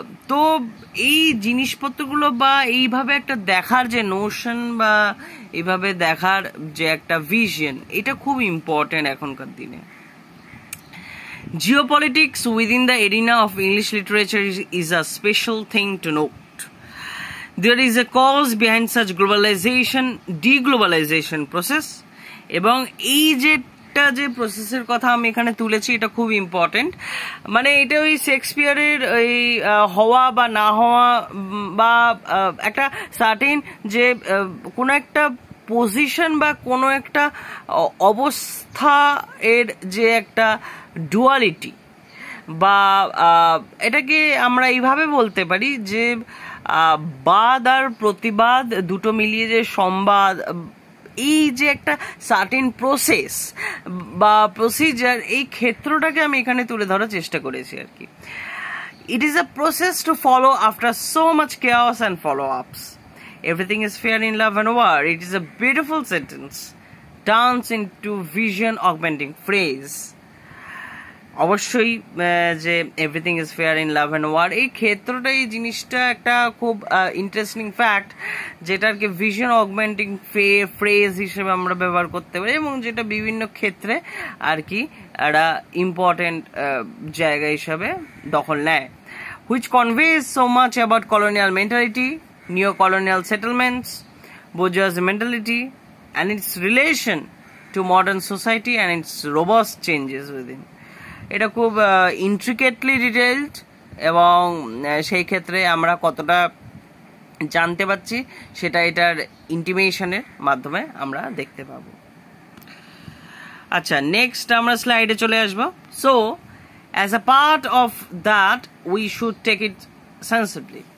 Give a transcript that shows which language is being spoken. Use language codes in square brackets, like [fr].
[bn] তো এই জিনিসপত্রগুলো বা এইভাবে একটা দেখার যে নোশন বা এইভাবে দেখার যে একটা ভিশন, এটা খুব ইম্পর্টেন্ট এখনকার দিনে। [en] Geopolitics within the arena of English literature is a special thing to note. There is a cause behind such globalization, deglobalization process, [bn] এবং এই যে প্রসেসের কথা আমি এখানে তুলেছি এটা খুব ইম্পর্টেন্ট। মানে এটা ওই শেক্সপিয়ারের ওই হওয়া বা না হওয়া বা একটা সার্টেন যে কোনো একটা পজিশন বা কোনো একটা অবস্থা এর যে একটা ডুয়ালিটি বা এটাকে আমরা এইভাবে বলতে পারি যে বাদ আর প্রতিবাদ দুটো মিলিয়ে যে সংবাদ, এই যে একটা সার্টেন প্রসেস বা প্রসিজার, এই ক্ষেত্রটাকে আমি এখানে তুলে ধরার চেষ্টা করেছি আর কি। [en] It is a process to follow after so much chaos and follow-ups. Everything is fair in love and war. It is a beautiful sentence turns into vision augmenting phrase. [bn] অবশ্যই যে [en] everything is fair in love and war, [bn] এই ক্ষেত্রটা, এই জিনিসটা একটা খুব interesting fact, যেটাকে vision অগমেন্টিং phrase হিসেবে আমরা ব্যবহার করতে পারি এবং যেটা বিভিন্ন ক্ষেত্রে আর কি একটা ইম্পর্টেন্ট জায়গা হিসাবে দখল নেয়। [en] Which conveys so much about colonial mentality, neo colonial settlements, bourgeois mentality and its relation to modern society and its robust changes within. [bn] এটা খুব ইন্ট্রিকেটলি ডিটেইলড এবং সেই ক্ষেত্রে আমরা কতটা জানতে পারছি সেটা এটার ইন্টিমেশনের মাধ্যমে আমরা দেখতে পাবো। আচ্ছা, নেক্সট আমরা স্লাইডে চলে আসবো। [en] So as a part of that we should take it sensibly.